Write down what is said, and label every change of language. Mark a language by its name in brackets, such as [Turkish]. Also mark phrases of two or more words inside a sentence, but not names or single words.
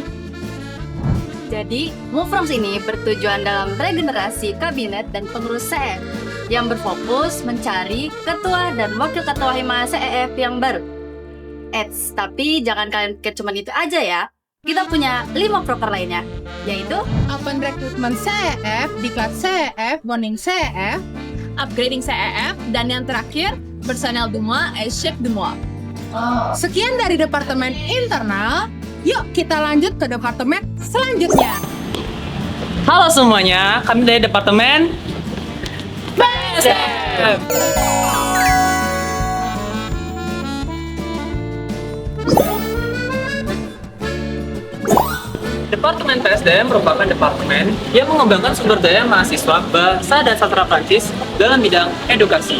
[Indonesian] Jadi, Mufrongs ini bertujuan dalam regenerasi kabinet dan pengurus CEF yang berfokus mencari ketua dan wakil ketua hima CEF yang baru. Tapi jangan kalian pikir cuma itu aja ya. Kita punya 5 proker lainnya, yaitu [English] Open Recruitment [Indonesian] CEF, Diklat CEF, Bonding CEF, Upgrading CEF, dan yang terakhir, [French] Personnel du mois et chef du mois. [Indonesian] Sekian dari Departemen Internal. Yuk kita lanjut ke departemen selanjutnya. Halo semuanya, kami dari Departemen PSDM. Departemen PSDM merupakan departemen yang mengembangkan sumber daya mahasiswa bahasa dan sastra Prancis dalam bidang edukasi.